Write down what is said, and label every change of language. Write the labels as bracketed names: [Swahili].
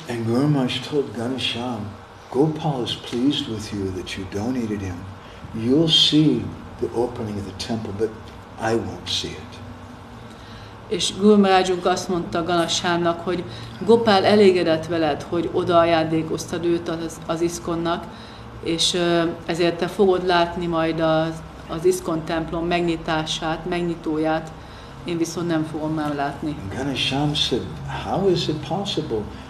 [English] And Gour Maharaj told Ganashyam, Gopal is pleased with you that you donated him. You'll see the opening of the temple, but I won't see it. [Hungarian] És Gour Maharajunk azt mondta Ganashyamnak, hogy Gopál elégedett veled, hogy oda ajándékoztad őt az ISKCONnak, és ezért te fogod látni majd az ISKCON templom megnyitását, megnyitóját, én viszont nem fogom már látni. [English] And Ganashyam said, how is it possible?